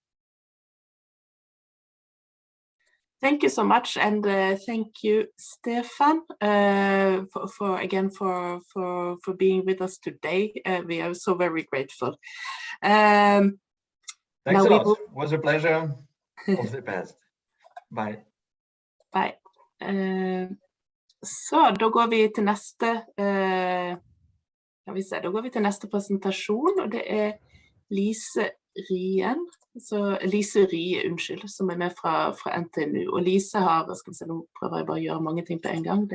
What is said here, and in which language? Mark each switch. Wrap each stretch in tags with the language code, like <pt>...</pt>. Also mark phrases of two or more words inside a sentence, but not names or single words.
<en>Thank you so much, and thank you, Stefan, for being with us today. We are so very grateful. Thanks a lot. It was a pleasure. All the best. Bye. Bye.</en> <no>Så da går vi til neste da går vi til neste presentasjon, og det er Lise Rie, som er med fra NTNU. Og Lise har, skal vi se, nå prøver jeg bare å gjøre mange ting på en gang.</no>